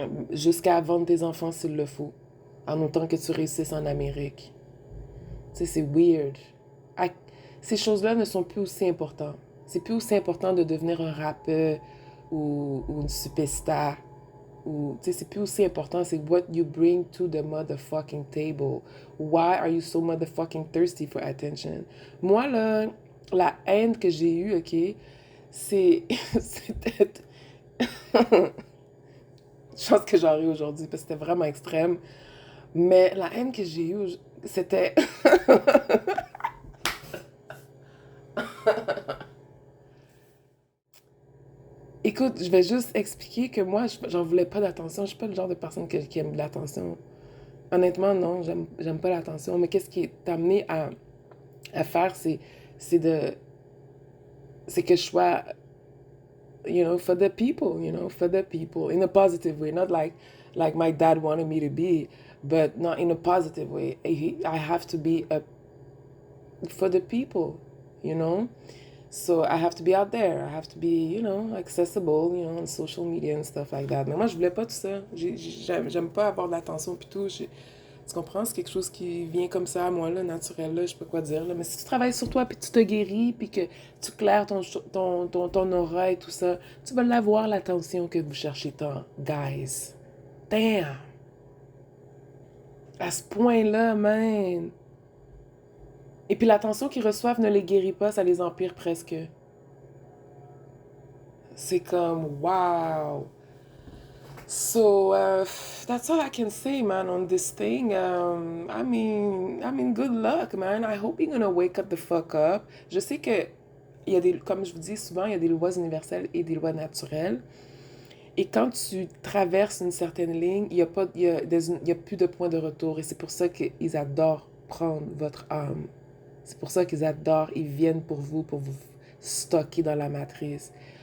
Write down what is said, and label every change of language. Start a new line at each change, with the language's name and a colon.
French: Jusqu'à vendre tes enfants s'il le faut, en autant que tu réussisses en Amérique. Tu sais, c'est weird. À- Ces choses-là ne sont plus aussi importantes. C'est plus aussi important de devenir un rappeur ou une superstar. Ou, tu sais, c'est plus aussi important. C'est
English: what you bring to the motherfucking table. Why are you so motherfucking thirsty for attention?
French: Moi, là, la haine que j'ai eue, OK, c'est... c'était... Je pense que j'en ris aujourd'hui parce que c'était vraiment extrême. Mais la haine que j'ai eue, c'était... Écoute, je vais juste expliquer que moi, j'en voulais pas d'attention. Je suis pas le genre de personne qui aime de l'attention. Honnêtement, non, j'aime pas l'attention. Mais qu'est-ce qui est amené à faire, c'est de... C'est que je sois,
English: for the people, for the people, in a positive way. Not like my dad wanted me to be, but not in a positive way. I have to be for the people, you know? So I have to be out there. I have to be, accessible, on social media and stuff like that.
French: Mais moi, je voulais pas tout ça. J'aime pas avoir de l'attention pis tout. Tu comprends? C'est quelque chose qui vient comme ça à moi, là, naturel, là, je sais pas quoi dire, là. Mais si tu travailles sur toi, puis tu te guéris, puis que tu claires ton aura et tout ça, tu vas l'avoir, l'attention que vous cherchez tant. Guys. Damn! À ce point-là, man! Et puis l'attention qu'ils reçoivent ne les guérit pas, ça les empire presque. C'est comme, wow!
English: So that's all I can say, man, on this thing. I mean, good luck, man. I hope you're gonna wake up the fuck up.
French: Je sais que il y a des, comme je vous dis souvent, il y a des lois universelles et des lois naturelles. Et quand tu traverses une certaine ligne, il y a pas, il y a plus de point de retour. Et c'est pour ça qu'ils adorent prendre votre âme. C'est pour ça qu'ils adorent, ils viennent pour vous stocker dans la matrice.